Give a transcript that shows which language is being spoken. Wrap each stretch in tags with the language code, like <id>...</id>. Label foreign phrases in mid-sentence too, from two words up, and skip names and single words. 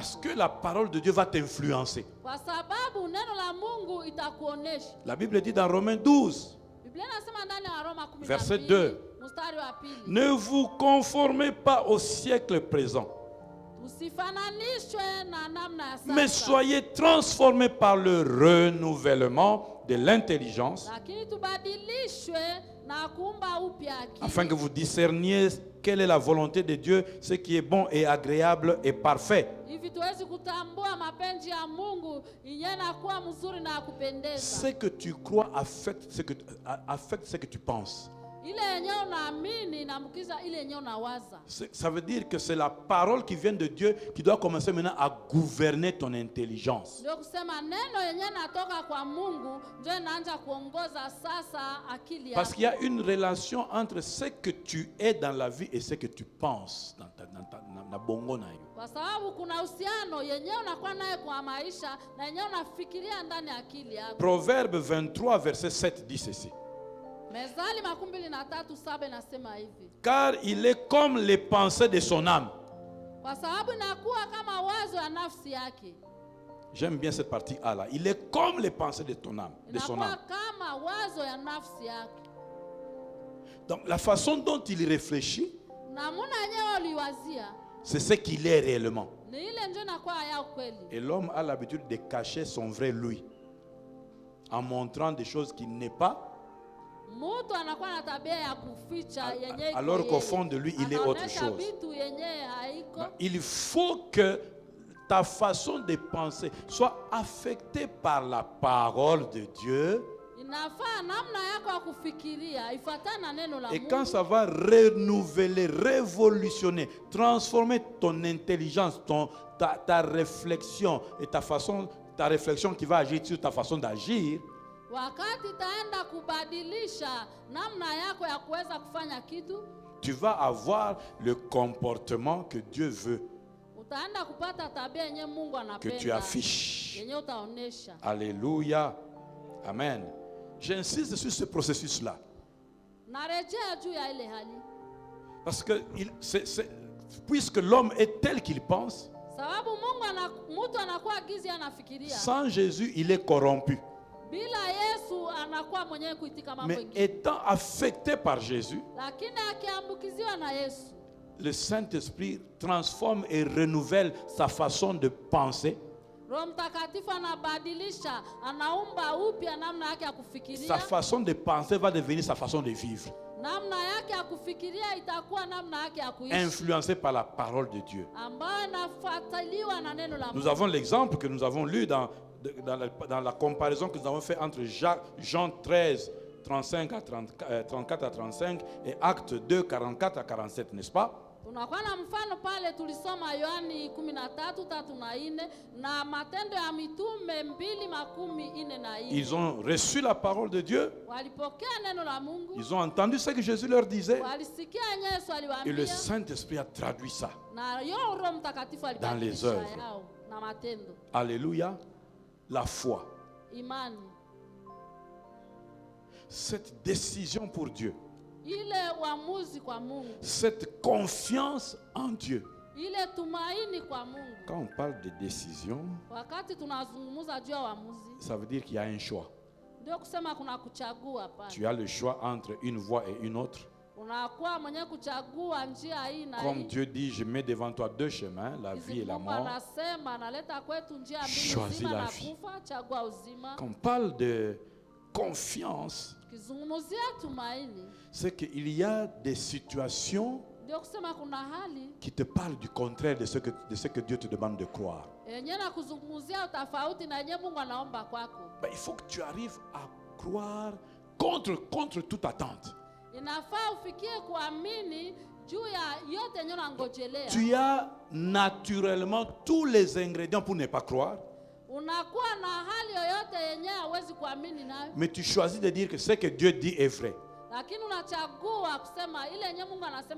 <fr>Parce que la parole de Dieu va t'influencer.</fr> <sw>Kwa sababu neno la Mungu itakuonesha.</sw> <fr>La Bible dit dans Romains 12,</fr> <sw>Biblia inasema ndani ya Roma 12</sw> <fr>Verset 2.</fr> <sw>mstari wa pili.</sw> <fr>ne vous conformez pas au siècle présent,</fr> <sw>Usifananishwe na namna ya sasa.</sw> <fr>mais soyez transformés par le renouvellement de l'intelligence,</fr> <sw>Lakini tubadilishwe na kuumba upya akili.</sw> <fr>afin que vous discerniez quelle est la volonté de Dieu, ce qui est bon et agréable et parfait.</fr> <sw>Hivi tuwezi kutambua mapenzi ya Mungu yenye nakuwa mzuri na kupendeza.</sw> <fr>Ce que tu crois affecte ce que tu penses.</fr> <sw>Ile yenye unaamini inamkiza ile yenye unawaza.</sw> <fr>Ça veut dire que c'est la parole qui vient de Dieu qui doit commencer maintenant à gouverner ton intelligence.</fr> <sw>Ndio kusema neno yenye natoka kwa Mungu ndio inaanza kuongoza sasa akili yako.</sw> <fr>Parce qu'il y a une relation entre ce que tu es dans la vie et ce que tu penses dans</fr> <ln>bongo na yo.</ln> <sw>Kwa sababu kuna uhusiano yenye unakuwa naye kwa maisha na yenye unafikiria ndani ya akili yako.</sw> <fr>Proverbe 23 verset 7 dit ceci.</fr> <sw>Mezali 23:7 nasema hivi.</sw> <fr>Car il est comme les pensées de son âme.</fr> <sw>kwa sababu inakuwa kama wazo ya nafsi yake.</sw> <fr>J'aime bien cette partie A là. Il est comme les pensées de ton âme, de son</fr> <sw>Inakuwa</sw> <fr>âme.</fr> <sw>kama wazo ya nafsi yake.</sw> <fr>Donc la façon dont il réfléchit,</fr> <sw>Namuna yenyewe uliwazia</sw> <fr>c'est ce qu'il est réellement.</fr> <sw>ni ile ndio inakuwa ya ukweli.</sw> <fr>Et l'homme a l'habitude de cacher son vrai lui en montrant des choses qui n'est pas,</fr> <sw>Mtu anakuwa na tabia ya kuficha yenyewe.</sw> <fr>alors qu'au fond de lui, il est autre chose.</fr> <sw>Vitu yenyewe haiko.</sw> <fr>Il faut que ta façon de penser soit affectée par la parole de Dieu.</fr> <sw>Inafaa namna yako ya kufikiria ifuatane na neno la</sw> <fr>Et</fr> <sw>Mungu.</sw> <fr>quand ça va renouveler, révolutionner, transformer ton intelligence, ta réflexion et ta réflexion qui va agir sur ta façon d'agir,</fr> <sw>Wakati taenda kubadilisha namna yako ya kuweza kufanya kitu,</sw> <fr>tu vas avoir le comportement que Dieu veut</fr> <sw>utaenda kupata tabia yenye Mungu</sw> <fr>que tu</fr> <sw>anapenda.</sw> <fr>affiches.</fr> <sw>Yenye utaonesha.</sw> <fr>Alléluia. Amen. J'insiste sur ce processus-là.</fr> <sw>Narejea juu ya ile hali.</sw> <fr>Parce que puisque l'homme est tel qu'il pense,</fr> <sw>Sababu mtu anakuwa gizi anafikiria.</sw> <fr>sans Jésus, il est corrompu.</fr> <sw>Bila Yesu anakuwa mwenyewe kuitika mambo</sw> <fr>Mais</fr> <sw>mengine.</sw> <fr>étant affecté par Jésus,</fr> <sw>Lakini akiambukiziwa na Yesu,</sw> <fr>le Saint-Esprit transforme et renouvelle sa façon de penser,</fr> <sw>Roho Mtakatifu anabadilisha, anaumba upya namna yake ya kufikiria.</sw> <fr>sa façon de penser va devenir sa façon de vivre,</fr> <sw>Namna yake ya kufikiria itakuwa namna yake ya kuishi.</sw> <fr>influencée par la parole de Dieu.</fr> <sw>Ambayo inafuatiliwa na neno la</sw> <fr>Nous</fr> <sw>Mungu.</sw> <fr>avons l'exemple que nous avons lu dans la comparaison que nous avons fait entre Jean 13, 34 à 35 et Actes 2, 44 à 47, n'est-ce pas?</fr> <sw>Tunakuwa na mfano pale tulisoma Yohani 13:3-4 na Matendo ya Mitume 2:44.</sw> <fr>Ils ont reçu la parole de Dieu,</fr> <sw>Walipokea neno la Mungu.</sw> <fr>ils ont entendu ce que Jésus leur disait,</fr> <sw>Walisikia Yesu</sw> <fr>et le</fr> <sw>aliwaambia.</sw> <fr>Saint-Esprit a traduit ça.</fr> <sw>Na Roho Mtakatifu</sw> <fr>Dans les</fr> <sw>alibadilisha</sw> <fr>œuvres.</fr> <sw>yao na matendo.</sw> <fr>Alléluia. La foi.</fr> <sw>Imani.</sw> <fr>Cette décision pour Dieu.</fr> <sw>Ile uamuzi kwa Mungu.</sw> <fr>Cette confiance en Dieu.</fr> <sw>Ile tumaini kwa Mungu.</sw> <fr>Quand on parle de décision,</fr> <sw>Wakati tunazungumza juu ya uamuzi,</sw> <fr>ça veut dire qu'il y a un choix.</fr> <sw>ndio kusema kuna kuchagua pale.</sw> <fr>Tu as le choix entre une voie et une autre.</fr> <sw>Unakuwa mwenye kuchagua njia hii na</sw> <fr>Comme</fr> <sw>hii.</sw> <fr>Dieu dit, je mets devant toi deux chemins, la vie et la</fr> <sw>Mungu</sw> <fr>mort.</fr> <sw>anasema analeta kwetu njia mbili,</sw> <fr>Choisis</fr> <sw>uzima</sw> <fr>la</fr> <sw>na</sw> <fr>vie.</fr> <sw>kufa, chagua uzima.</sw> <fr>Quand on parle de confiance,</fr> <sw>Kizungumzia tumaini,</sw> <fr>c'est qu'il y a des situations</fr> <sw>ndio kusema kuna hali</sw> <fr>qui te parlent du contraire de ce que Dieu te demande de croire.</fr> <sw>yenye na kuzungumzia tofauti na yenye Mungu anaomba kwako.</sw> <fr>Ben, il faut que tu arrives à croire contre toute attente.</fr> <sw>Inafaa ufikie kuamini juu ya yote yenye unangojelea.</sw> <fr>Tu as naturellement tous les ingrédients pour ne pas croire,</fr> <sw>Unakuwa na hali yoyote yenye hawezi kuamini nayo,</sw> <fr>mais tu choisis de dire que ce que Dieu dit est vrai.</fr> <sw>lakini unachagua kusema ile yenye Mungu anasema.</sw>